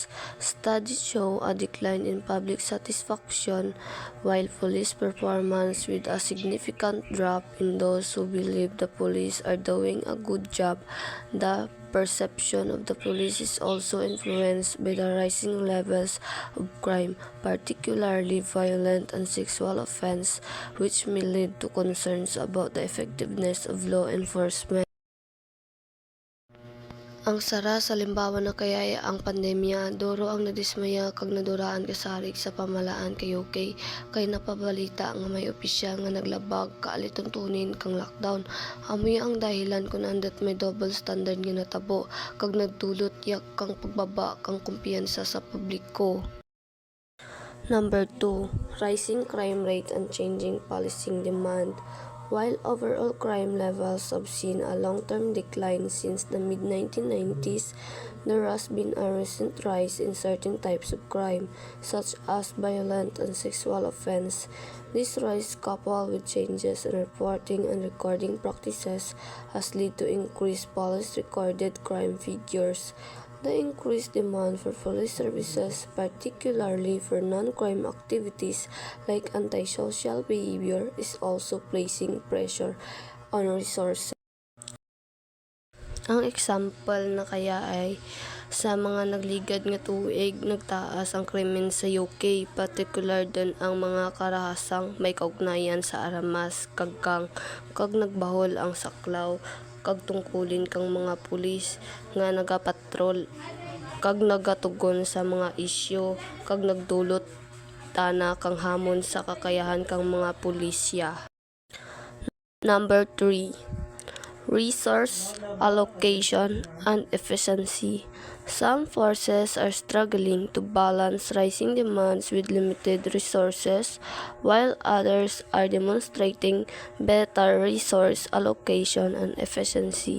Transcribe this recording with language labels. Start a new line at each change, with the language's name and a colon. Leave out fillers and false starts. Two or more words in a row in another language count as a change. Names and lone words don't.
English: Studies show a decline in public satisfaction, while police performance, with a significant drop in those who believe the police are doing a good job. The perception of the police is also influenced by the rising levels of crime, particularly violent and sexual offense, which may lead to concerns about the effectiveness of law enforcement.
Hiligaynon: Ang sara sa limbawa na kayaya ang pandemya, duro ang nadismaya kag naduraan kasarig sa pamalaan kay UK, kay napabalita nga may opisyal nga naglabag kaalituntunin kang lockdown. Amoy ang dahilan kung andat may
English: double standard
Hiligaynon: nga natabo, kag nagdulot yak kang pagbaba kang kumpiyansa sa publiko.
English: Number 2. Rising crime rate and changing policing demand. While overall crime levels have seen a long-term decline since the mid-1990s, there has been a recent rise in certain types of crime, such as violent and sexual offense. This rise, coupled with changes in reporting and recording practices, has led to increased police-recorded crime figures. The increased demand for police services, particularly for non-crime activities like antisocial behavior, is also placing pressure on resources.
Hiligaynon: Ang example na kaya ay sa mga nagligad nga tuig, nagtaas ang krimen sa UK, particular din ang mga
Filipino: karahasang may kaugnayan
Hiligaynon: sa aramas, kag nagbahol ang saklaw, kag tungkulin kang mga pulis nga nagapatrol, kag nagatugon sa mga isyu, kag nagdulot tana kang hamon sa kakayahan kang mga pulisya.
English: Number 3. Resource allocation and efficiency. Some forces are struggling to balance rising demands with limited resources, while others are demonstrating better resource allocation and efficiency.